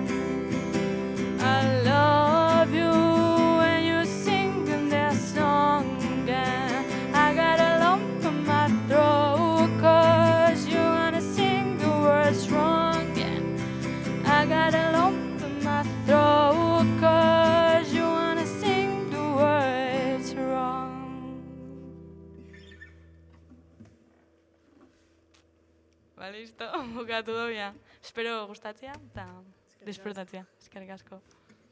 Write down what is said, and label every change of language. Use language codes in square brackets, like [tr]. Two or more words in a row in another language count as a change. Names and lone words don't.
[en] I love you when you're singing that song, and I got a lump in my throat 'cause you wanna sing the words wrong. Yeah. I got a lump in my throat 'cause you wanna sing the words wrong. [eu] Ba, listo, bukatu dobia. Espero gustatzea eta disfrutatzea. Eskerrik asko.